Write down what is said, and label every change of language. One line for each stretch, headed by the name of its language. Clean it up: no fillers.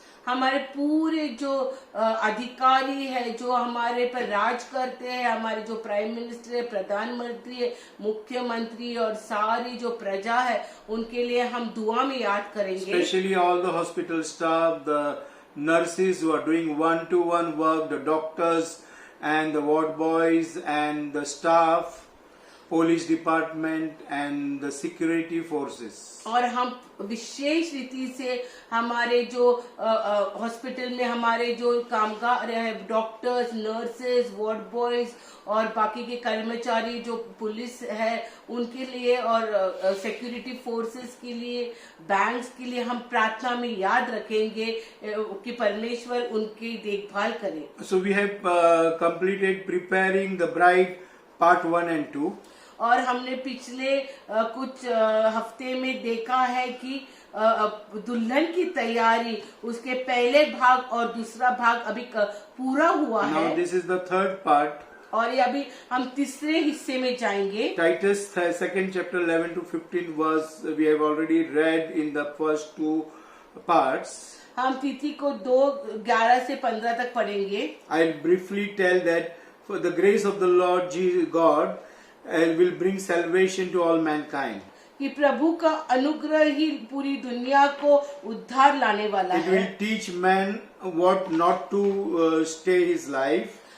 Hindi: हमारे पूरे जो अधिकारी है जो हमारे पर राज करते हैं, हमारे जो प्राइम मिनिस्टर है, प्रधानमंत्री है, मुख्यमंत्री और सारी जो प्रजा है उनके लिए हम दुआ में याद करेंगे.
English: Especially all the hospital staff, the nurses who are doing one-to-one work, the doctors and the ward boys and the staff, police department and the security forces.
Hindi: और हम विशेष रीति से हमारे जो हॉस्पिटल में हमारे जो कामगार है, डॉक्टर्स, नर्सेज, वार्ड बॉयज और बाकी के कर्मचारी जो पुलिस है उनके लिए और सिक्योरिटी फोर्सेस के लिए, बैंक्स के लिए हम प्रार्थना में याद रखेंगे कि परमेश्वर उनकी देखभाल करे.
English: So we have completed preparing the bride part 1 and 2.
Hindi: और हमने पिछले कुछ हफ्ते में देखा है कि दुल्हन की तैयारी उसके पहले भाग और दूसरा भाग अभी पूरा हुआ है.
English: Now this is the third part.
Hindi: और ये अभी हम तीसरे हिस्से में जाएंगे.
English: Titus 2nd chapter 11 to 15 verse we have already read in the first two parts.
Hindi: हम तिथि को 2:11 से 15 तक पढ़ेंगे.
English: I'll briefly tell that for the grace of the Lord Jesus God will bring salvation to all mankind.
Hindi: कि प्रभु का अनुग्रह ही पूरी दुनिया को उद्धार लाने वाला
English: It
Hindi: है.
English: will teach man what not to stay his life.